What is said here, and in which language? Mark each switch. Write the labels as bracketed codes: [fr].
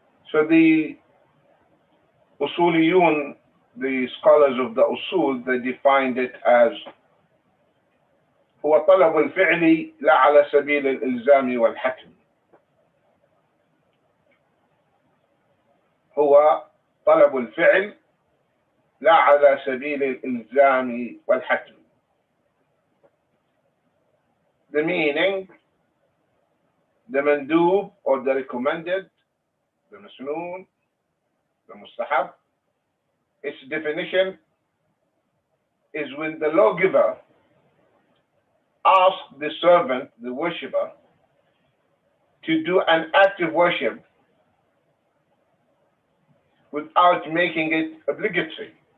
[en] So the Usuliyun, the scholars of the Usul, they defined it as [ar] هو طلب الفعل لا على سبيل الإلزام والحتم. هو طلب الفعل لا على سبيل الإلزام والحتم. [en] The meaning, the mandub or the recommended, the masnoon, the mustahab, its definition is when the lawgiver asks the servant, the worshipper, to do an act of worship without making it obligatory.